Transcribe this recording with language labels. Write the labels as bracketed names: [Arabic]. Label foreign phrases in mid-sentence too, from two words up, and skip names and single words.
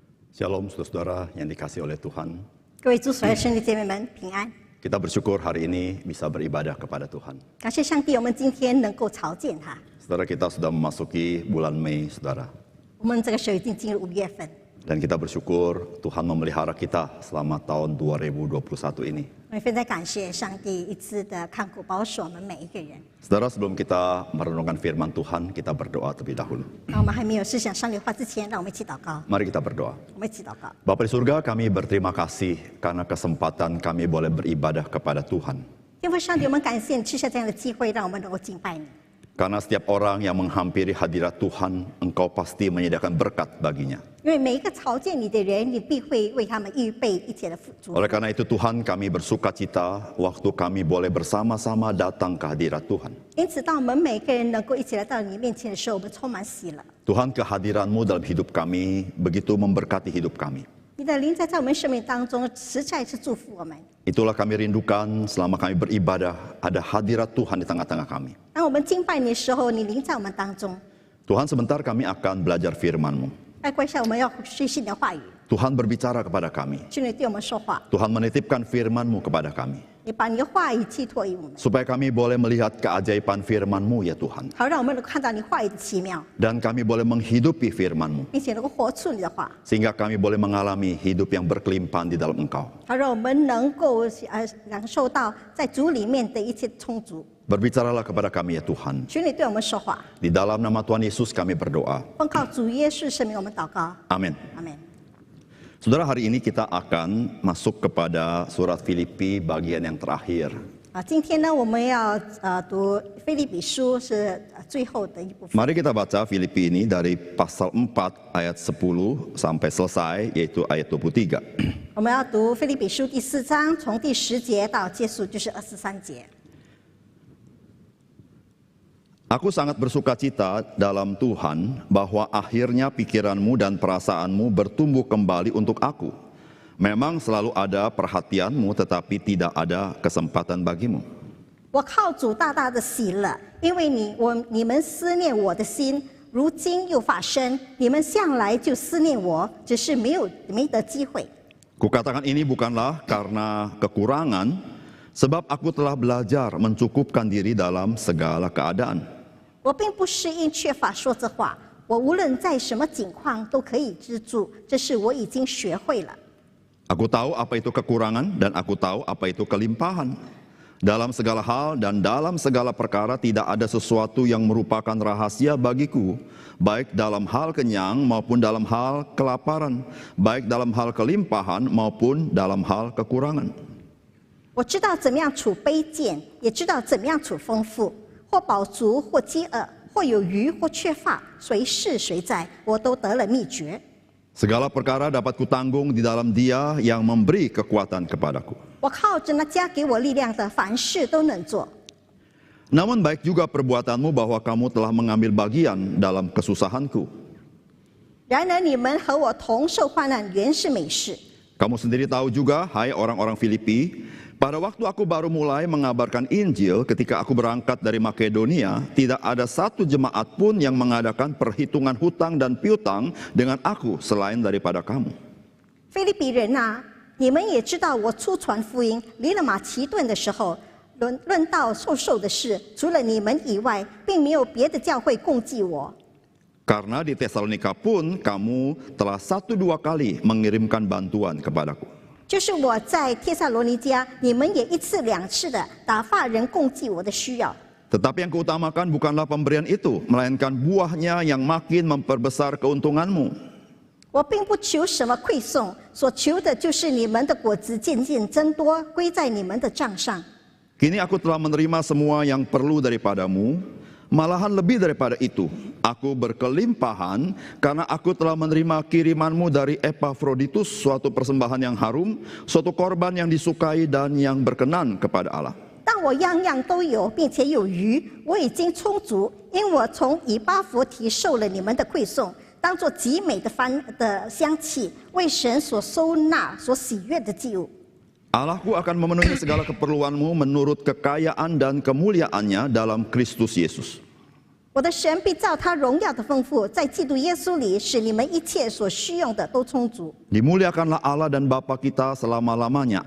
[Indonesian] Shalom saudara-saudara yang dikasihi oleh Tuhan. [Chinese] 各位主所爱兄弟姐妹们平安， [Indonesian] Kita bersyukur hari ini bisa beribadah kepada Tuhan. [Chinese] 感谢上帝，我们今天能够朝见他。 [Indonesian] Saudara, kita sudah memasuki bulan Mei, saudara. [Chinese] 我们这个时候已经进入5月份， [Indonesian] Dan kita bersyukur Tuhan memelihara kita selama tahun 2021 ini. [Chinese] 我们非常感谢上帝一次的看顾保守我们每一个人。 [Indonesian] Saudara, sebelum kita merenungkan firman Tuhan, kita berdoa terlebih dahulu. [Chinese] 那我们还没有思想上帝话之前，让我们一起祷告。 [Indonesian] Mari kita berdoa. [Chinese] 我们一起祷告。 [Indonesian] Bapa di surga, kami berterima kasih karena kesempatan kami boleh beribadah kepada Tuhan. [Chinese] 天父上帝，我们感谢你赐下这样的机会，让我们能够敬拜你。 [Indonesian] Karena setiap orang yang menghampiri hadirat Tuhan, Engkau pasti menyediakan berkat baginya. [Chinese] 因为每一个朝见你的人，你必会为他们预备一切的福祝。 [Indonesian] Oleh karena itu Tuhan, kami bersuka cita waktu kami boleh bersama-sama datang ke hadirat Tuhan. [Chinese] 因此，当我们每个人能够一起来到你面前的时候，我们充满喜乐。 [Indonesian] Tuhan, kehadiran-Mu dalam hidup kami begitu memberkati hidup kami. [Chinese] 你的灵在我们生命当中，实在是祝福我们。 [Indonesian] Itulah kami rindukan selama kami beribadah, ada hadirat Tuhan di tengah-tengah kami. [Chinese] 当我们敬拜你的时候，你灵在我们当中。 [Indonesian] Tuhan, sebentar kami akan belajar firman-Mu. [Chinese] 拜跪下，我们要学习你的话语， [Indonesian] Tuhan berbicara kepada kami. [Chinese] 求你对我们说话。 [Indonesian] Tuhan menitipkan firman-Mu kepada kami. [Chinese] 你把你的话语寄托于我们， [Indonesian] Supaya kami boleh melihat keajaiban firman-Mu ya Tuhan. [Chinese] 好让我们能够看到你话语的奇妙， [Indonesian] Dan kami boleh menghidupi firman-Mu. [Chinese] 并且能够活出你的话， [Indonesian] Sehingga kami boleh mengalami hidup yang berkelimpahan di dalam Engkau. [Chinese] 好让我们能够感受到在主里面的一切充足。 [Indonesian] Berbicaralah kepada kami ya Tuhan. [Chinese] 求你对我们说话， [Indonesian] Di dalam nama Tuhan Yesus kami berdoa. [Chinese] 奉靠主耶稣圣名，我们祷告， [Indonesian] Amin. [Chinese] 阿门。 [Indonesian] Saudara, hari ini kita akan masuk kepada surat Filipi bagian yang terakhir. [Chinese] 今天呢，我们要读腓立比书，是最后的一部分。 [Indonesian] Mari kita baca Filipi ini dari pasal 4 ayat 10 sampai selesai, yaitu ayat 23. [Chinese] 我们要读腓立比书第4章，从第10节到结束就是23节。 [Indonesian] Aku sangat bersuka cita dalam Tuhan bahwa akhirnya pikiranmu dan perasaanmu bertumbuh kembali untuk aku. Memang selalu ada perhatianmu, tetapi tidak ada kesempatan bagimu. [Chinese] 我靠主大大的喜乐，因为你们思念我的心，如今又发生，你们向来就思念我，只是没得机会。 [Indonesian] Kukatakan ini bukanlah karena kekurangan, sebab aku telah belajar mencukupkan diri dalam segala keadaan. [Chinese] 我并不是因缺乏说这话，我无论在什么境况都可以知足，这是我已经学会了。 [Indonesian] Aku tahu apa itu kekurangan dan aku tahu apa itu kelimpahan. Dalam segala hal dan dalam segala perkara tidak ada sesuatu yang merupakan rahasia bagiku, baik dalam hal kenyang maupun dalam hal kelaparan, baik dalam hal kelimpahan maupun dalam hal kekurangan. [Chinese] 我知道怎么样处卑贱，也知道怎么样处丰富，或饱足，或饥饿，或有余，或缺乏，谁是谁在，我都得了秘诀。 [Indonesian] Segala perkara dapat kutanggung di dalam Dia yang memberi kekuatan kepadaku. [Chinese] 我靠着那加给我力量的，凡事都能做。 [Indonesian] Namun baik juga perbuatanmu bahwa kamu telah mengambil bagian dalam kesusahanku. [Chinese] 然而你们和我同受患难，原是美事。 [Indonesian] Kamu sendiri tahu juga, hai orang-orang Filipi, pada waktu aku baru mulai mengabarkan Injil ketika aku berangkat dari Makedonia, tidak ada satu jemaat pun yang mengadakan perhitungan hutang dan piutang dengan aku selain daripada kamu. [Chinese] 腓立比人啊，你们也知道，我出传福音离了马其顿的时候，论到受的事，除了你们以外，并没有别的教会供给我。 [Indonesian] Karena di Tesalonika pun kamu telah 1-2 kali mengirimkan bantuan kepadaku. [Chinese] 就是我在帖撒罗尼迦，你们也1次2次的打发人供给我的需要。 [Indonesian] Tetapi yang kuutamakan bukanlah pemberian itu, melainkan buahnya yang makin memperbesar keuntunganmu. [Chinese] 我并不求什么馈送，所求的就是你们的果子渐渐增多，归在你们的账上。 [Indonesian] Kini aku telah menerima semua yang perlu daripadamu, malahan lebih daripada itu. Aku berkelimpahan karena aku telah menerima kirimanmu dari Epafroditus, suatu persembahan yang harum, suatu korban yang disukai dan yang berkenan kepada Allah. [Chinese] 当我样样都有，并且有余，我已经充足，因我从以巴弗提受了你们的馈送，当作极美的香气，为神所收纳、所喜悦的祭物。 [Indonesian] Allahku akan memenuhi segala keperluanmu menurut kekayaan dan kemuliaannya dalam Kristus Yesus. [Chinese] 我的神必照他荣耀的丰富，在基督耶稣里，使你们一切所需用的都充足。 [Indonesian] Dimuliakanlah Allah dan Bapa kita selama-lamanya.